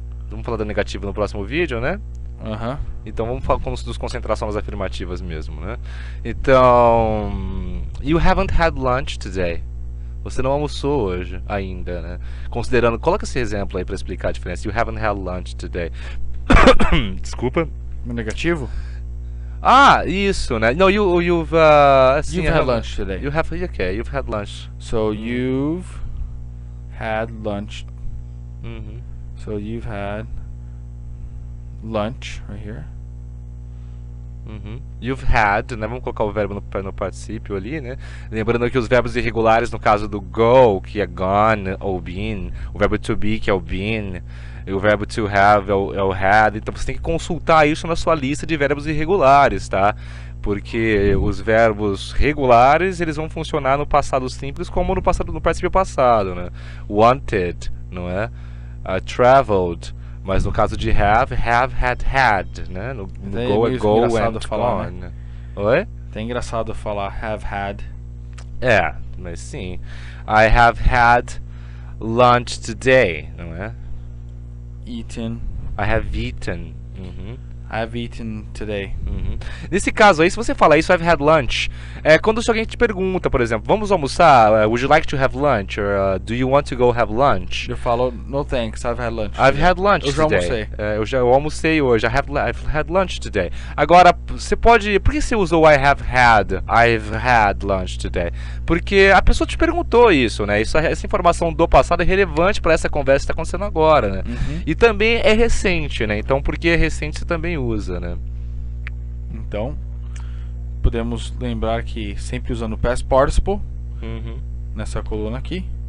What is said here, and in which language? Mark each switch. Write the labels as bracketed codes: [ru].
[pt] Vamos falar do negativo no próximo vídeo, né? Então vamos falar nos concentração nas afirmativas mesmo, né? Então, [en] you haven't had lunch today. [pt] Você não almoçou hoje ainda, né? Considerando, coloca esse exemplo aí para explicar a diferença. [en] You haven't had lunch today. [pt] Desculpa. No negativo? Ah, isso, né? No, you've assim, [en] You've had lunch today. You have, okay, you've had lunch. So you've had lunch. So you've had lunch right here. You've had, [pt] né? Vamos colocar o verbo no particípio ali, né? Lembrando que os verbos irregulares, no caso do go, que é gone ou been, o verbo to be, que é o been, e o verbo to have é o had. Então você tem que consultar isso na sua lista de verbos irregulares, tá? Porque os verbos regulares, eles vão funcionar no passado simples como no particípio passado, né? Wanted, não é? Traveled. Mas no caso de have, had, né? No go é go and falar, gone. Né? Oi? É engraçado falar have had. É, mas sim. [en] I have had lunch today, [pt] não é? [en] Eaten. I have eaten. I have eaten today. [pt] Nesse caso aí, se você falar isso, [en] I've had lunch, [pt] é quando alguém te pergunta, por exemplo, vamos almoçar? [en] Would you like to have lunch? Or do you want to go have lunch? [pt] Eu falo, [en] no thanks, I've had lunch. I've had lunch [pt] eu já [en] today. [pt] almocei. Eu almocei hoje. [en] I've had lunch today. [pt] Agora, você pode... Por que você usou I've had lunch today? Porque a pessoa te perguntou isso, né? Essa informação do passado é relevante para essa conversa que está acontecendo agora, né? E também é recente, né? Então, porque é recente, você também usa, né? Então, podemos lembrar que sempre usando o past participle nessa coluna aqui.